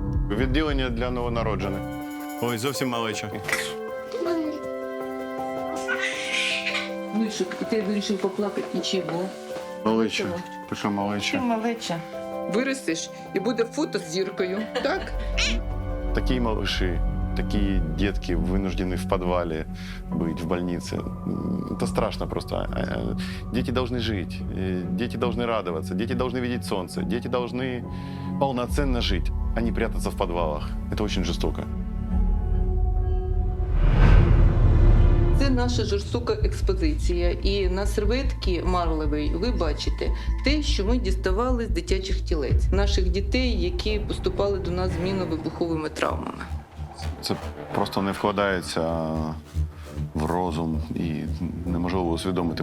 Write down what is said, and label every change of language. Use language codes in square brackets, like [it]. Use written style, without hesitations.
[uk] Відділення для новонароджених. Ой, зовсім малеча. Ну і що, ти вирішив поплакати нічого? Малеча. Ти що, малеча? Малеча. Виростеш і буде фото з зіркою, так? [ru] Такі малыши, такие детки вынуждены в подвале быть, в больнице. Это страшно просто. Дети должны жить, дети должны радоваться, дети должны видеть солнце, дети должны полноценно жить, а не прятаться в подвалах. Это очень жестоко. [uk] Це наша жорстока експозиція. І на серветці марлевій ви бачите те, що ми діставали з дитячих тілець. Наших дітей, які поступали до нас з мінно-вибуховими травмами. Це просто не вкладається в розум і неможливо усвідомити.